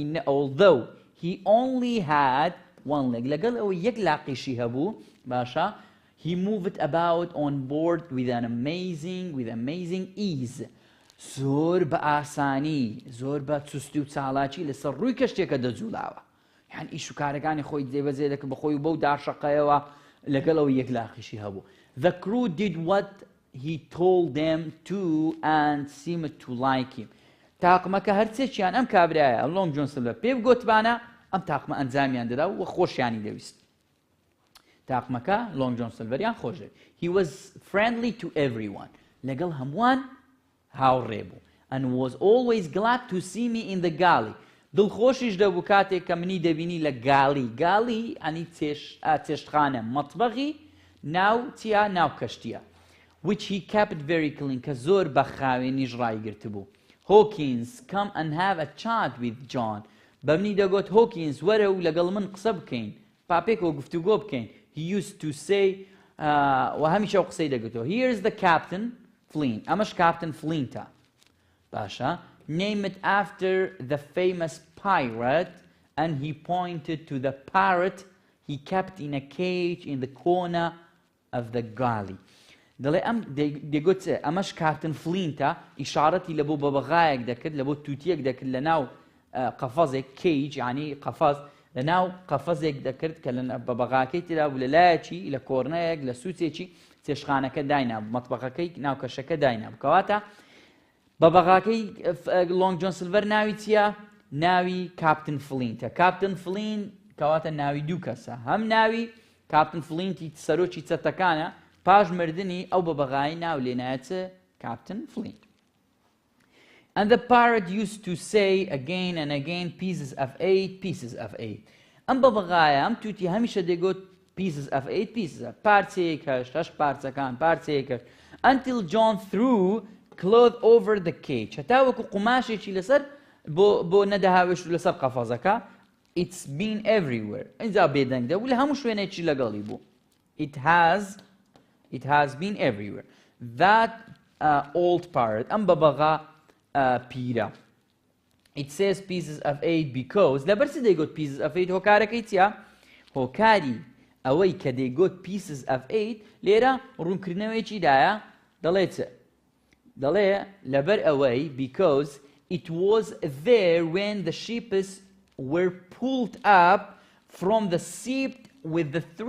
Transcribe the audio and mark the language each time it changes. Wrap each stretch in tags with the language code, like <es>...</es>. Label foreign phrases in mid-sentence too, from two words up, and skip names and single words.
<en>he only had one leg</en> <ckb>لەگەڵ ئەوە یەک لاقیشی هەبوو باشە</ckb> <en>he moved about on board with amazing ease</en> <ckb>زۆر بە ئاسانی زۆر بە چوستی و چالاکی لەسەر ڕووی کەشتێکە دەجوڵاوە یان ئیش و کارەکانی خۆی دێبەجێ دەکرد بەخۆی و بەو داشەقەیەوە لەگەڵ ئەوە یەک لاقیشی هەبوو</ckb> <en>the crew did what he told them to and seemed to like him</en> <ckb>تاقمەکە هەرچێکیان ئەم کابرایە لۆنگ جۆن سیلڤەر پێ بگوتبانە ئەم تاقمە ئەنجامیان دەدا و خۆشیانی دەویست تاقمەکە لۆنگ جۆن سیلڤەریان خۆش</ckb> <en>he was friendly to everyone</en> <ckb>لەگەڵ هەمووان هاوڕێ بوو</ckb> <en>and was always glad to see me in the galley</en> <ckb>دڵخۆشیش دەبوو کاتێک کە منی دەبینی لە گاڵی ئەنی چێشتخانە مەتبەخی ناو چیا ناو کەشتیە</ckb> <en>which he kept very clean</en> <ckb>کە زۆر بە خاوێنیش ڕایگرت بوو</ckb> <en>Hawkins come and have a chat with John</en> <ckb>بە منی دەگوت Hawkins وەرە و لەگەڵ من قسە بکەین پاپێکەوە گفتوگۆ بکەین</ckb> <en>he used to say</en> <ckb>و هەمیشە ئەو قسەی دەگوتەوە</ckb> <en>here's the captain Flint</en> <ckb>ئەمەش Captain Flintە باشە</ckb> <en>named after the famous pirate and he pointed to the parrot he kept in a cage in the corner of the galley</en> <ckb>دەڵێ ئەم دەگوت ئەمەش کاپتن فلینتە ئیشارەتی لە بۆ بەبەغایەک دەکرد لە بۆ تووتیەک دەکرد لە ناو قەفەزێک کەیج ینی قەفەز لە ناو قەفەزێک دەکرد کە لە بەبەغاکەی ترا بوو لە لایەکی لە کۆرنەیەک لە سووچێکی چێشخانەکە داینابوو مەتبەخەکەی ناو کەشەکە داینابوو کەواتە بەبەغاکەی لۆنگ جۆن سیلڤەر ناوی چییە؟ ناوی کاپتن فلینتە کاپتن فلین کەواتە ناوی دوو کەسە هەم ناوی کاپتن فلینتی سەرۆکی چەتەکانە پاش مردنی ئەو بەبەغایی ناو لێنایەتە کاپتن فلینت</ckb> <en>And the parrot used to say again and again pieces of 8</en> <ckb>ئەم بەبەغایە ئەم تووتی هەمیشە دەیگوت</ckb> <en>pieces of 8</en> <ckb>پارچەیەک هەشت هەشت پارچەکان پارچەیەک هەشت</ckb> <en>until John threw cloth over the cage</en> <ckb>هەتا وەکو قوماشێکی لەسەر بۆ نەدەهاوێشت لەسەر قەفەزەکە</ckb> <en>it's been everywhere</en> <ckb>ئینجا بێدەنگدە و لە هەموو شوێنێکی لەگەڵی بوو</ckb> <en>it has been everywhere that old parrot</en> <ckb>ئەم بەبەغا پیرە</ckb> <en>it says pieces of 8 because</en> <ckb>لەبەرچی دەیگوت</ckb> <en>pieces of 8</en> <ckb>هۆکارەکەی چییە هۆکاری ئەوەی کە دەیگوت</ckb> <en>pieces of 8</en> <ckb>لێرە ڕوونکردنەوەیکی دایە دەڵێ چ دەڵێ لەبەر ئەوەی</ckb> <en>because it was there when the sheep were pulled up from the sea with the</en>